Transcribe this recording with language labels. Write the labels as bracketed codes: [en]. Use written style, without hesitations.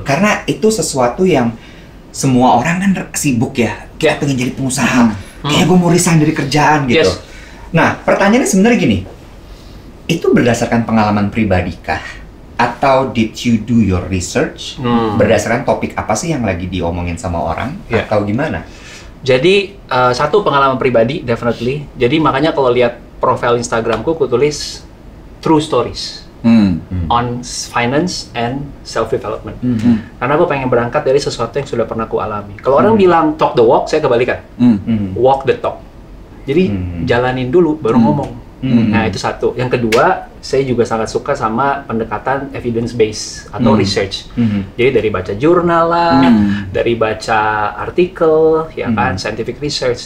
[id] Karena itu sesuatu yang semua orang kan sibuk ya. Kayak pengen jadi pengusaha. Kayak gue mau resign dari kerjaan gitu. Nah, pertanyaannya sebenarnya gini. Itu berdasarkan pengalaman pribadi kah? Atau [en] did you do your research? [id] Berdasarkan topik apa sih yang lagi diomongin sama orang? Atau gimana? Jadi satu pengalaman pribadi definitely. Jadi makanya kalau lihat profil Instagramku, aku tulis [en] true stories. on finance and self development. [id] Karena aku pengen berangkat dari sesuatu yang sudah pernah aku alami. Kalau orang bilang [en] talk the walk, [id] saya kebalikan. [en] Walk the talk. [id] Jadi jalanin dulu baru ngomong. Nah, itu satu. Yang kedua, saya juga sangat suka sama pendekatan evidence based atau research. Jadi dari baca jurnal lah, dari baca artikel, ya kan, scientific research.